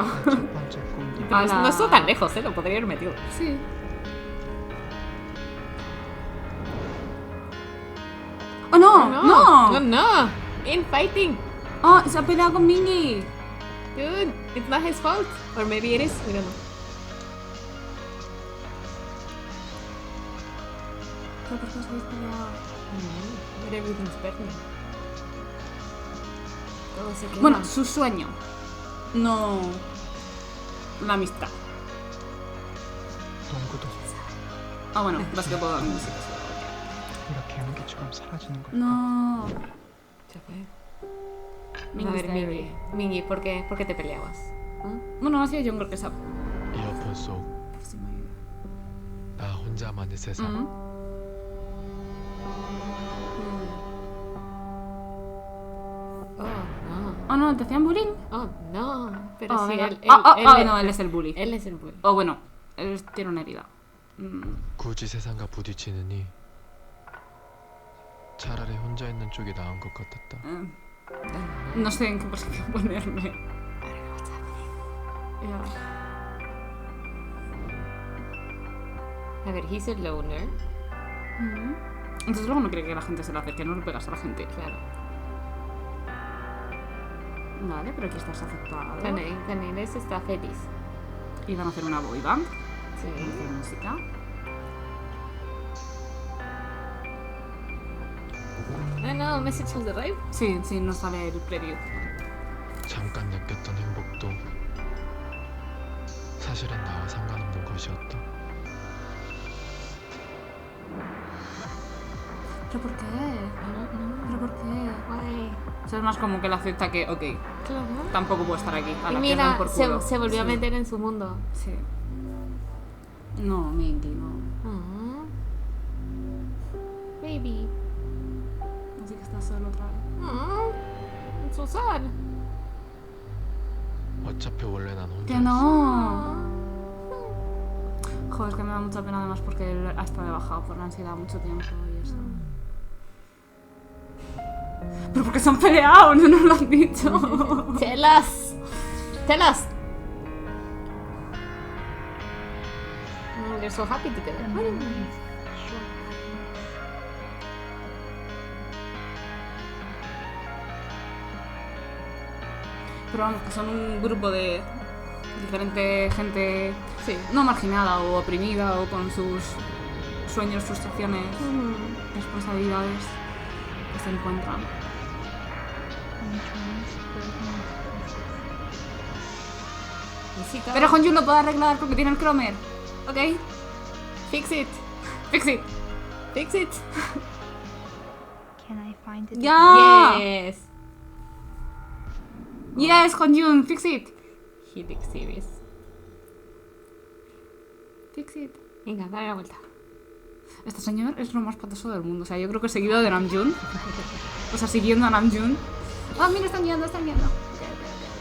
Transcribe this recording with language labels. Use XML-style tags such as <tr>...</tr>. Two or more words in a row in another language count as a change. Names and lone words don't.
<ko>첫 번째 꿈도 Ah,</ko> <es>No, no estuvo tan lejos, lo podría haber metido. Sí. ¡Oh, no! ¡No! No, no. Infighting. ¡Oh, se ha peleado con Mingy!</es> <en>Dude, it's not his fault. Or maybe it is. We don't know.</en> <es>¿Pero por qué os habéis peleado?</es> <en>But everything's burning.</en> <es>Todo se quema. Bueno, su sueño. No. La amistad.</es> <ko>농구도</ko> <es>Ah, bueno, básquetbol también.</es> <ko>이렇게 연기처럼 사라지는 걸까?</ko> <es>No. Se fue. Mingy A ver, está Mingy. ahí. Mingy, ¿por qué te peleabas? ¿Ah? Bueno, ha sido yo creo que esa.</es> <ko>이어폰 속 나 혼자만의 세상.</ko> <es>Oh, no. Oh, no, ¿te hacían bullying? Oh, no. Pero Oh, sí, venga. él, No, él es el bully. él es el bully. O bueno, él tiene una herida.</es> <ko>굳이 세상과 부딪히느니 차라리 혼자 있는 쪽이 나은 것 같았다.</ko> <es>No sé en qué posición ponerme. Ya. A ver,</es> <en>he's a loner.</en> <es>Entonces luego no quiere que la gente se le acerque, no le pegas a la gente. Claro. Vale, pero aquí estás aceptado. Caneles está feliz. Y van a hacer una boy band. Sí. Van a hacer música. Ah, no,</es> <en>message has arrived.</en> <es>Sí, sí, nos sale el preview.</es> <ko>잠깐 느꼈던 행복도 사실은 나와 상관없는 것이었다.</ko> <es>¿Pero por qué? No. ¿Pero por qué?</es> <en>Why?</en> <es>O sea, es más como que él acepta que, ok, Claro. tampoco puedo estar aquí. A Y la mira, pierdan por culo. se volvió a Sí. meter en su mundo. Sí. No, Mingy, no.</es> <en>Aw. Baby.</en> <es>Así que estás solo otra vez.</es> <en>Aw. It's so sad.</en> <ko>어차피 원래 난 혼자</ko> <es>¡Que</es> <ko>있어.</ko> <es>no! Joder, es que me da mucha pena además porque él ha estado de bajado por la ansiedad mucho tiempo y eso. ¿Pero por qué se han peleado? No nos lo han dicho.</es> <en>Tell us. Tell us. They're so happy together.</en> <es>Pero vamos, que son un grupo de diferente gente Sí. no marginada o oprimida o con sus sueños, frustraciones, responsabilidades que se encuentran. Necesita- Pero Honju lo puede arreglar porque tiene el Cromer. ¿Ok?</es> <en>Fix it. Fix it. Fix it. Can I find it?</en> <es>¡Ya!</es> <en>Yes. Yes, Honjun, fix it. He looks serious. Fix it.</en> <es>Venga, dale la vuelta. Este señor es lo más patoso del mundo. O sea, yo creo que seguido de Namjoon. O sea, siguiendo a Namjoon. Ah, mira, están guiando, están guiando. Ok, ok.</es>